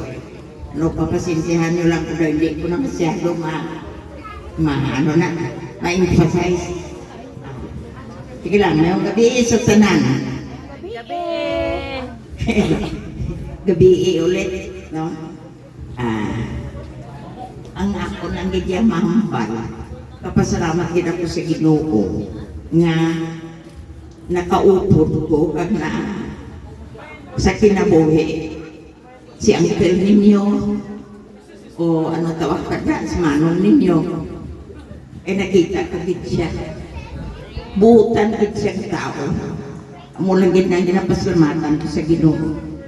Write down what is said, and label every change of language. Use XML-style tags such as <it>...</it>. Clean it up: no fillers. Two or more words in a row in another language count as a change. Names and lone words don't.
<tl>No, papasensyahan nyo lang ko daw, hindi ko na masyado ma-emphasize. Sige lang, ngayong gabi</tl> <hil>sa tanan.</hil> <tl>Gabi! Gabi ulit, no?</tl> <hil>Ang ako nang gidya mahambal, kapasalamat gid ako sa Ginoo nga nakaupod ko kag na sa kinabuhi si uncle ninyo o ano tawag kada si manong ninyo ay nakita ko gid siya buutan gid siyang tao amo lang gid nang ginapasalamatan ko sa Ginoo</hil>